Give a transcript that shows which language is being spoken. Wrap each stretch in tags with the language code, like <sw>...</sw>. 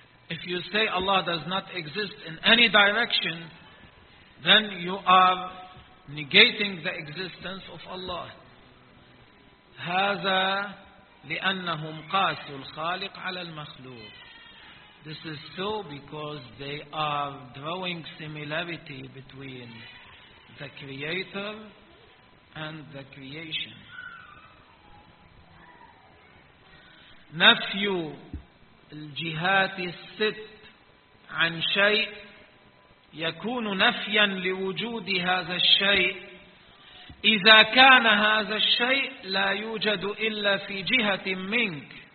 <en>If you say Allah does not exist in any direction, then you are negating the existence of Allah.</en> <ar>هذا لأنهم قاسوا الخالق على المخلوق.</ar> <en>This is so because they are drawing similarity between the Creator and the creation.</en> <ar>نفي الجهات الست عن شيء يكون نفيا لوجود هذا الشيء إذا كان هذا الشيء لا يوجد إلا في جهة منك.</ar>